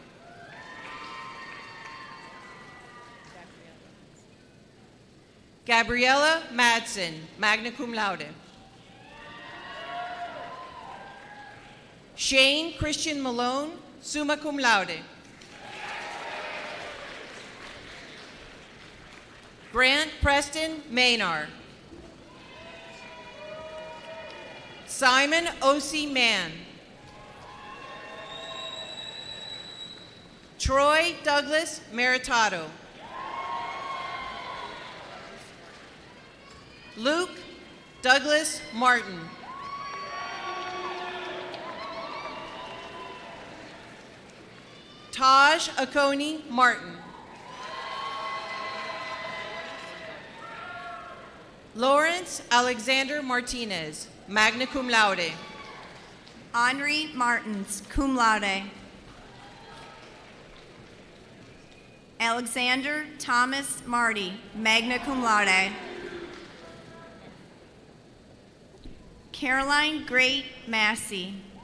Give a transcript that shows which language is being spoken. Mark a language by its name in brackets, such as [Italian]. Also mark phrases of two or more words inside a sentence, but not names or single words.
[English] Gabriella Madsen, [Latin] magna cum laude. [English] Shane Christian Malone, [Latin] summa cum laude. [English] Grant Preston Maynard. Simon O.C. Mann. Troy Douglas Meritato. Luke Douglas Martin. Taj Akoni Martin. Lawrence Alexander Martinez, [Latin] magna cum laude. [English] Henri Martins, [Latin] cum laude. [English] Alexander Thomas Marty, [Latin] magna cum laude. [English] Caroline Great Massey.